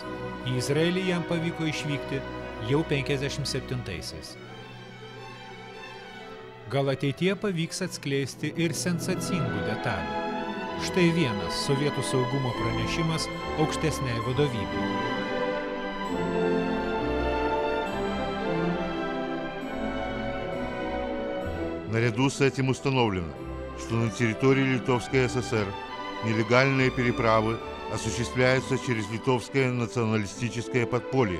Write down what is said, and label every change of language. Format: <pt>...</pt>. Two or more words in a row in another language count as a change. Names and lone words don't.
<lt>Į Izraelį jam pavyko išvykti jau 57-aisiais. Gal ateityje pavyks atskleisti ir sensacingų detalių. Štai vienas sovietų saugumo pranešimas aukštesniai vadovybei.</lt> <ru>Наряду с этим установлено, что на территории Литовской ССР нелегальные переправы осуществляются через литовское националистическое подполье.</ru>